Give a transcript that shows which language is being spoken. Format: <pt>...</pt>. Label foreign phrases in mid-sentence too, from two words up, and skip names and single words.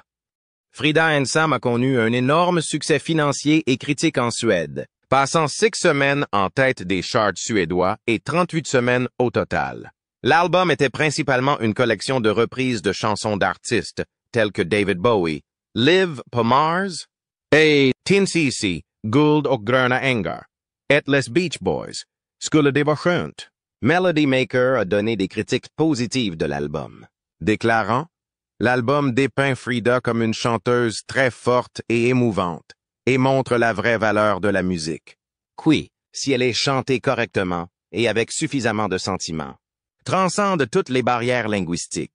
<fr>Frida Ensam a connu un énorme succès financier et critique en Suède, passant 6 semaines en tête des charts suédois et 38 semaines au total. L'album était principalement une collection de reprises de chansons d'artistes tels que David Bowie, Liv på Mars et Tinsisi, Guld och gröna ängar, et les Beach Boys, Skulle det vara skönt. Melody Maker a donné des critiques positives de l'album, déclarant « L'album dépeint Frida comme une chanteuse très forte et émouvante et montre la vraie valeur de la musique. Qui, si elle est chantée correctement et avec suffisamment de sentiments, transcende toutes les barrières linguistiques.</fr>